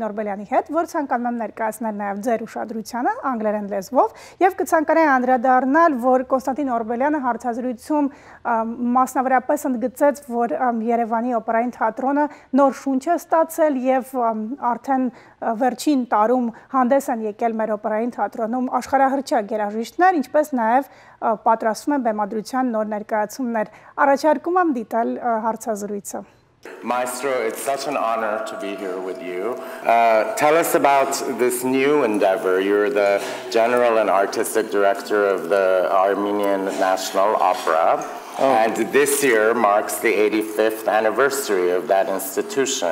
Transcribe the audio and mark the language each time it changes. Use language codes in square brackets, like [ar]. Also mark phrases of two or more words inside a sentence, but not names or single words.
[hy] Օրբելյանի հետ, որ ցանկանում եմ ներկայացնել նաև ձեր ուշադրությանը անգլերեն լեզվով, եւ կցանկանայի անդրադառնալ, որ Կոնստանտին Օրբելյանը հարցազրույցում մասնավորապես ընդգծեց, որ Երևանի օպերային թատրոնը նոր շունչ է ստացել եւ արդեն վերջին տարում հանդես են եկել մեր օպերային թատրոնում աշխարհահռչակ երաժիշտներ, ինչպես նաև պատրաստվում են բեմադրության նոր ներկայացումներ։ Առաջարկում եմ դիտել հարցազրույցը։ [en] Maestro, it's such an honor to be here with you. Tell us about this new endeavor. You're the general and artistic director of the Armenian National Opera. And this year marks the 85th anniversary of that institution.